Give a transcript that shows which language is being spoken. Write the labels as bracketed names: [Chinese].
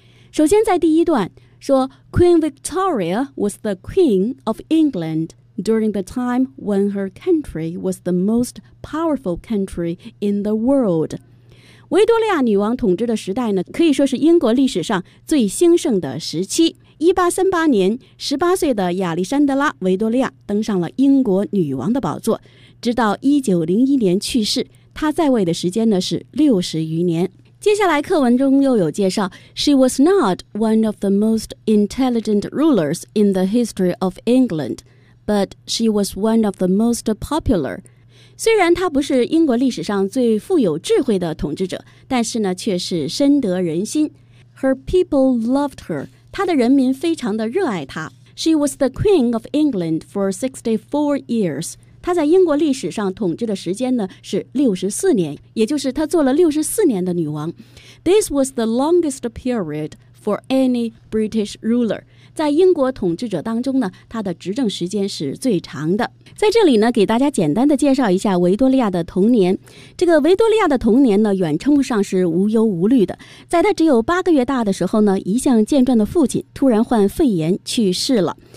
[Chinese] 首先在第一段说 [English] Queen Victoria was the Queen of England during the time when her country was the most powerful country in the world。 [Chinese] 维多利亚女王统治的时代呢，可以说是英国历史上最兴盛的时期。 1838年18岁的亚历山德拉·维多利亚登上了英国女王的宝座，直到1901年去世，她在位的时间呢是60余年。接下来课文中又有介绍， [English] She was not one of the most intelligent rulers in the history of England, but she was one of the most popular。 [Chinese] 虽然她不是英国历史上最富有智慧的统治者，但是呢，却是深得人心。 [English] Her people loved her， [Chinese] 她的人民非常的热爱她。 [English] She was the Queen of England for 64 years， [Chinese] 她在英国历史上统治的时间呢是64年，也就是她做了64年的女王。 [English] This was the longest period for any British ruler。 [Chinese] 在英国统治者当中呢，他的执政时间是最长的。在这里呢，给大家简单的介绍一下维多利亚的童年。这个维多利亚的童年呢，远称不上是无忧无虑的。在他只有八个月大的时候呢，一向健壮的父亲突然患肺炎去世了。